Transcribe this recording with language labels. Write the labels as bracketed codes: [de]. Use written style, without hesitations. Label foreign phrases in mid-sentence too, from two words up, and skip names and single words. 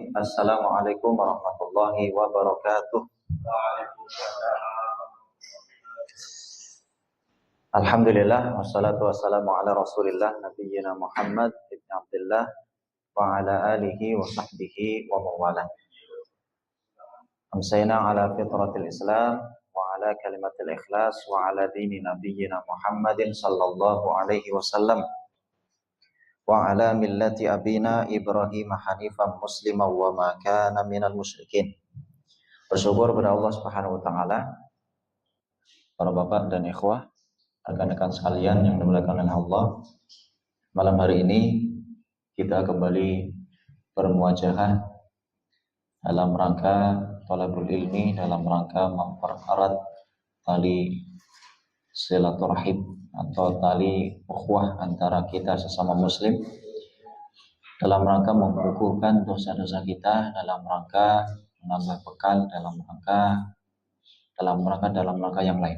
[ar] السلام عليكم ورحمة الله وبركاته. الحمد لله والصلاة والسلام على رسول الله نبينا محمد بن عبد الله وعلى آله وصحبه ومن والاه. أمسينا على فطرة الإسلام وعلى كلمة الإخلاص وعلى دين نبينا محمد صلى الله عليه وسلم وعلى ملة أبينا إبراهيم حنيفا مسلما وما كان من المشركين. [id] Bersyukur kepada Allah [ar] سبحانه وتعالى, [id] para bapak dan ikhwah, rekan-rekan sekalian yang dimuliakan oleh Allah. Malam hari ini kita kembali bermuajahah dalam rangka [ar] طلب العلم, [id] dalam rangka mempererat tali silaturahim atau tali ukhuwah antara kita sesama muslim, dalam rangka mengukuhkan dosa-dosa kita, dalam rangka menambah bekal, dalam rangka yang lain.